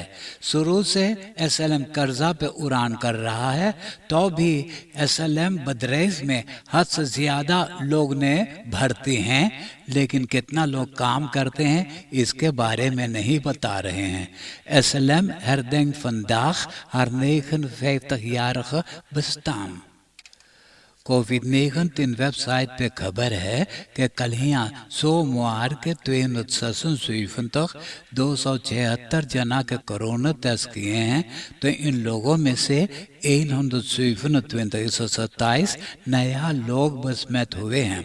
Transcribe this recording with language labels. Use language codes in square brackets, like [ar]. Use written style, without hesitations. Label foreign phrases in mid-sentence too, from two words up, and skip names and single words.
[hns] शुरू से SLM कर्जा पे उड़ान कर रहा है, तो भी SLM बदरेस में हद से ज़्यादा लोग ने भर्ती हैं, लेकिन कितना लोग काम करते हैं इसके बारे में नहीं बता रहे हैं। [nl] SLM herdenkt vandaag haar 59-jarige bestaan। [hns] कोविड-19 वेबसाइट पे खबर है कि कल यहाँ सोमवार के 276 जना के कोरोना टेस्ट किए हैं, तो इन लोगों में से 127 नया लोग बसमत हुए हैं।